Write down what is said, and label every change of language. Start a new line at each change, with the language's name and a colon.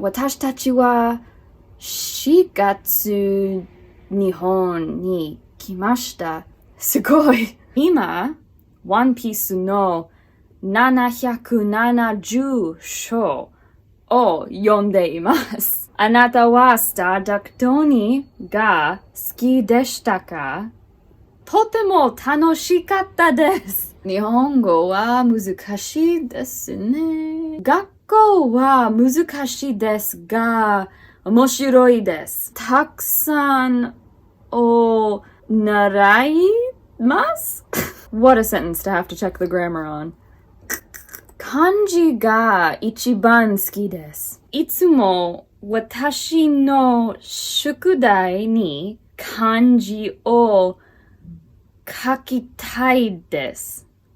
Japanese: Watashi tachi wa 4月 Nihon ni kimashita. Sugoi. Ima, One Piece no 770章を読んでいます。あなたはスターダクトにが好きでしたか？とても楽しかったです。日本語は難しいですね。学校は難しいですが、面白いです。たくさんを習います。
English: What a sentence to have to check the grammar on.
Japanese: 漢字が一番好きです。いつも私の宿題に漢字を書きたいです。